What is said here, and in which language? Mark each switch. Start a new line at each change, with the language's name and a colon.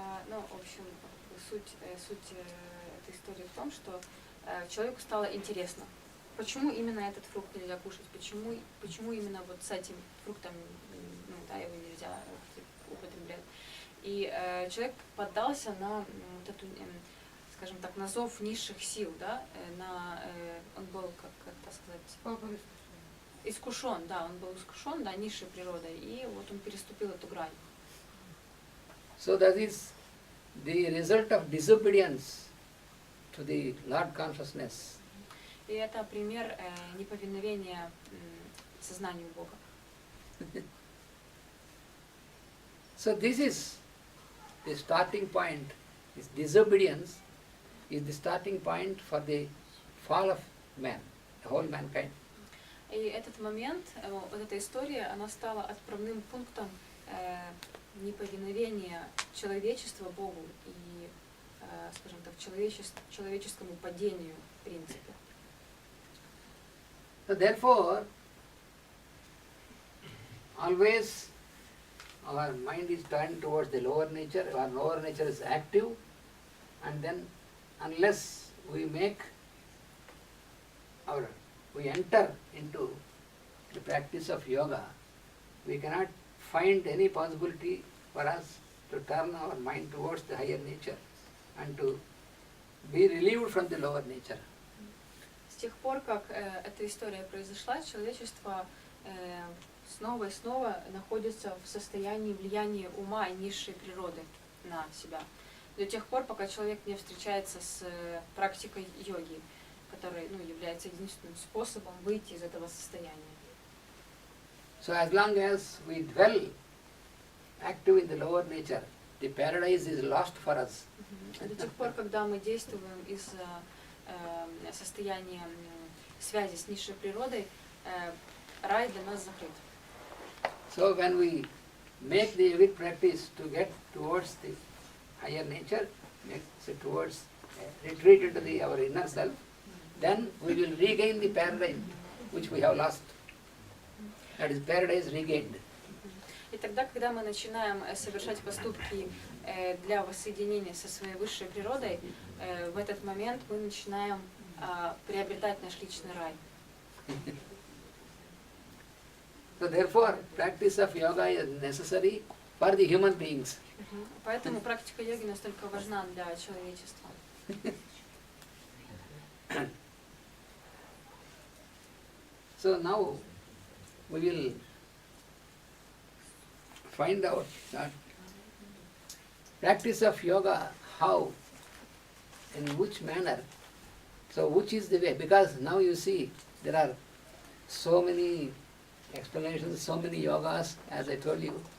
Russian: Ну, в общем, суть этой истории в том, что человеку стало интересно, почему именно этот фрукт нельзя кушать, почему именно вот с этим фруктом, ну, да, его нельзя употреблять. И человек поддался на вот эту, скажем так, на зов низших сил, да, он был, как это сказать, искушен, да, он был искушен, да, низшей природой, и вот он переступил эту грань.
English: So that is the result of disobedience to the Lord consciousness.
Russian: И это пример неповиновения сознанию Бога.
English: So this is the starting point. This disobedience is the starting point for the fall of man, the whole mankind.
Russian: И этот момент, вот эта история, она стала отправным пунктом неповиновения человечества Богу и, скажем так, человеческому падению в принципе.
English: So therefore, always our mind is turned towards the lower nature, our lower nature is active, and then unless we enter into the practice of yoga, we cannot find any possibility for us to turn our mind towards the higher nature and to be relieved from the lower nature.
Russian: С тех пор, как эта история произошла, человечество снова и снова находится в состоянии влияния ума и низшей природы на себя. До тех пор, пока человек не встречается с практикой йоги, которая, ну, является единственным способом выйти из этого состояния.
English: So as long as we dwell active in the lower nature, the paradise is lost for us.
Russian: До тех пор, когда мы действуем из состояния связи с низшей природой, рай для нас закрыт.
English: So when we make the yogic practice to get towards the higher nature, towards retreat into our inner self, then we will regain the paradise which we have lost. That is paradise regained.
Russian: И тогда, когда мы начинаем совершать поступки для воссоединения со своей высшей природой, в этот момент мы начинаем приобретать наш личный рай.
English: So therefore, practice of yoga is necessary for the human beings.
Russian: Поэтому практика йоги настолько важна для человечества.
English: So now we will find out that practice of yoga, how, in which manner, so which is the way, because now you see there are so many explanations, so many yogas, as I told you.